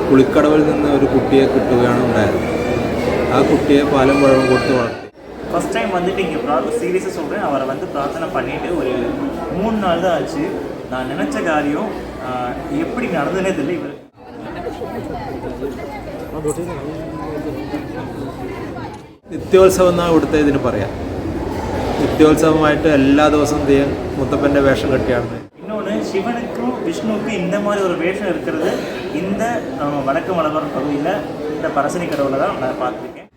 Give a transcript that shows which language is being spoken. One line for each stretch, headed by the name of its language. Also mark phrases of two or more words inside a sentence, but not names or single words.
Malayalam: കോവിൽക്കടവിൽ നിന്ന് ഒരു കുട്ടിയെ കിട്ടുകയാണ് ഉണ്ടായത്. ആ കുട്ടിയെ പാലും പഴവും കൊടുത്ത് വളർത്തി.
English: first time
Tamil: வந்துட்டு இங்கே சீரியஸாக சொல்கிறேன், அவரை வந்து பிரார்த்தனை பண்ணிவிட்டு ஒரு 3 நாள் தான் ஆச்சு. நான் நினச்ச காரியம் எப்படி நடந்ததே தெரியல. இவர்
Malayalam: നിത്യോത്സവം എന്നാണ് ഇവിടുത്തെ ഇതിന് പറയാം. നിത്യോത്സവമായിട്ട് എല്ലാ ദിവസവും തെയ്യം മുത്തപ്പൻ്റെ വേഷം കെട്ടിയാണ്.
Tamil: இன்னொன்று, சிவனுக்கும் விஷ்ணுவுக்கும் இந்த மாதிரி ஒரு வேஷம் இருக்கிறது இந்த வடக்கு மலபார் பகுதியில் இந்த பரசனி கடவுளை தான் நான் பார்த்துருக்கேன்.